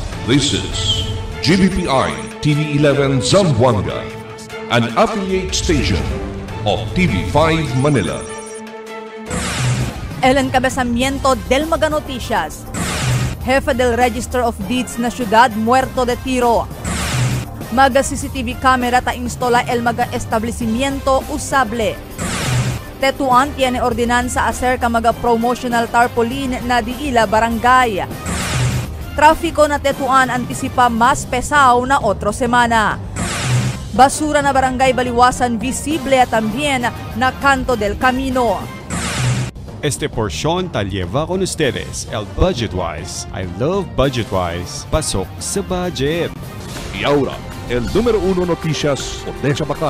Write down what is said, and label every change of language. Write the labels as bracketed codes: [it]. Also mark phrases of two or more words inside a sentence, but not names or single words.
[en] This is GBPI TV11 Zamboanga, an affiliate station of TV5 Manila. [cbk] El encabezamiento del Maga Noticias. Jefe del Register of Deeds na Ciudad muerto de tiro. Maga CCTV camera ta instala el maga establecimiento usable. Tetuan tiene ordinanza acerca maga [en] promotional tarpaulin [cbk] na diila barangay. Trafiko na Tetuan antisipa mas pesaw na otro semana. Basura na barangay Baliwasan visible también na Canto del Camino. Este porción ta lleva con ustedes el Budgetwise. [en] I love Budgetwise. [tl] Pasok sa budget. [cbk] Y ahora, el número 1 noticias de Chabacano.